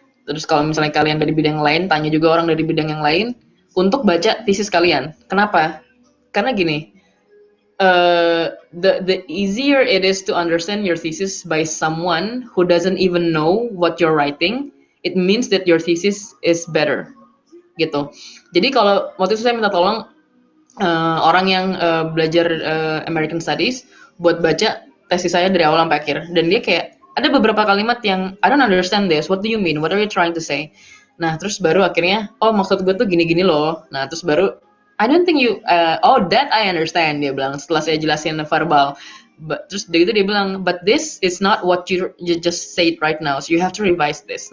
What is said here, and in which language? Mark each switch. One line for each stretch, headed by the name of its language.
Indonesian: Terus kalau misalnya kalian dari bidang lain, tanya juga orang dari bidang yang lain untuk baca thesis kalian. Kenapa? Karena gini,
English: the easier it is to understand your thesis by someone who doesn't even know what you're writing, it means that your thesis is better,
Indonesian: gitu. Jadi kalau waktu itu saya minta tolong orang yang belajar American Studies buat baca tesis saya dari awal sampai akhir, dan dia kayak ada beberapa kalimat yang
English: I don't understand this, what do you mean, what are you trying to say.
Indonesian: Nah terus baru akhirnya oh maksud gue tuh gini-gini loh. Nah terus baru
English: I don't think you oh that I understand,
Indonesian: dia bilang setelah saya jelasin verbal. Terus dia gitu dia bilang
English: but this is not what you just said right now, so you have to revise this.